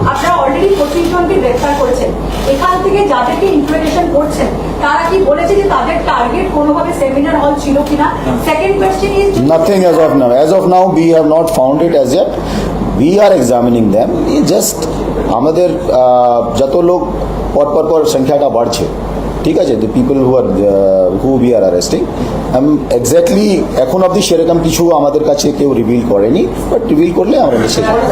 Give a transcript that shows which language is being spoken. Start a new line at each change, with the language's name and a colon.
Bangla: আপনারা অলরেডি 25 জনকে গ্রেফতার করেছেন, এখান থেকে যাদেরকে ইন্ট্রোগেশন করছেন তারা কি বলেছে যে তাদের টার্গেট কোনোভাবে সেমিনার হল ছিল কিনা?
English: Second question is nothing as of now. As of now, we have not found it as yet. We are examining them.
Bangla: Just আমাদের যত লোক পর সংখ্যাটা বাড়ছে, ঠিক আছে,
English: the people who we are arresting,
Bangla: exactly এখন অবধি সেরকম কিছু আমাদের কাছে কেউ রিভিল করেনি, বাট রিভিল করলে আমরা নিশ্চয়ই